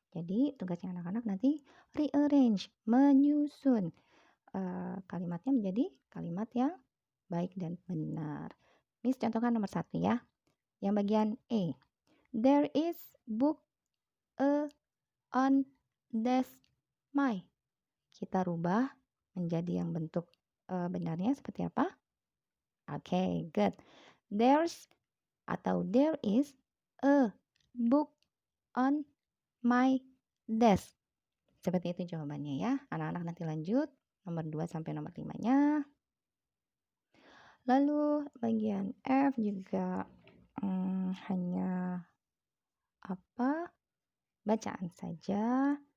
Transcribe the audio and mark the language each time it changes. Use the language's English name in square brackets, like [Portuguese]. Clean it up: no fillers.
[Indonesian] Jadi tugasnya anak-anak nanti rearrange, menyusun kalimatnya menjadi kalimat yang baik dan benar. Miss contohkan nomor 1 ya. Yang bagian E. [English] There is book on desk my. [Indonesian] Kita rubah menjadi yang bentuk benarnya seperti apa? Oke, good. [English] There's atau there is a book on my desk. [Indonesian] Seperti itu jawabannya ya. Anak-anak nanti lanjut nomor 2 sampai nomor 5-nya. Lalu bagian F juga hanya bacaan saja.